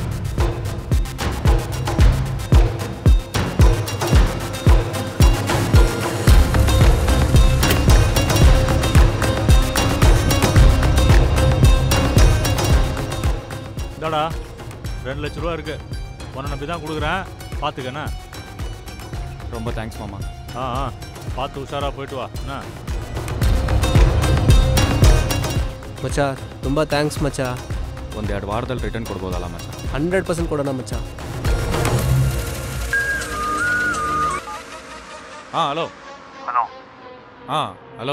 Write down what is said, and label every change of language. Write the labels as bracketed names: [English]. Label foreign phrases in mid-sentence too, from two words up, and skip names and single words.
[Tamil] இதாடா 2 லட்ச ரூபா இருக்கு, உன்னை நம்பி தான் கொடுக்குறேன், பார்த்துக்கண்ணா. ரொம்ப தேங்க்ஸ் மாமா. பார்த்து உஷாராக போயிட்டு வா. என்ன [Kannada] ಮಚ್ಚ, ತುಂಬ ಥ್ಯಾಂಕ್ಸ್ ಮಚ್ಚ. ಒಂದು 2 ವಾರದಲ್ಲಿ ರಿಟರ್ನ್ ಕೊಡ್ಬೋದಲ್ಲ ಮಚ್ಚ? 100% ಕೊಡೋಣ ಮಚ್ಚ. ಹಲೋ. ಹಲೋ. ಹಲೋ,